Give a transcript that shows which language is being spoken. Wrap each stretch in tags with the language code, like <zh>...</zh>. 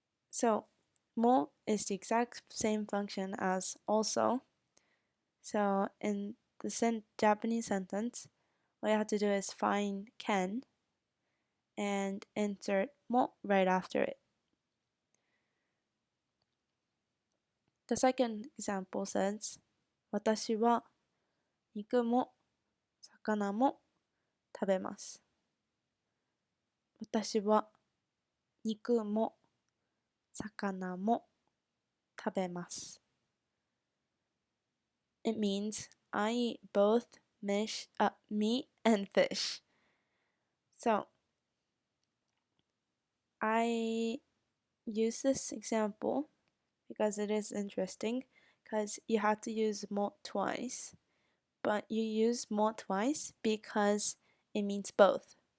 <en>So, mo is the exact same function as also. So, in the Japanese sentence, all you have to do is find Ken and insert mo right after it. The second example says,</en> <ja>私は肉も魚も食べます。私は肉も魚も食べます。</ja> <en>It means I eat both meat and fish. So I use this example because it is interesting because you have to use mo twice, but you use mo twice because it means both.</en>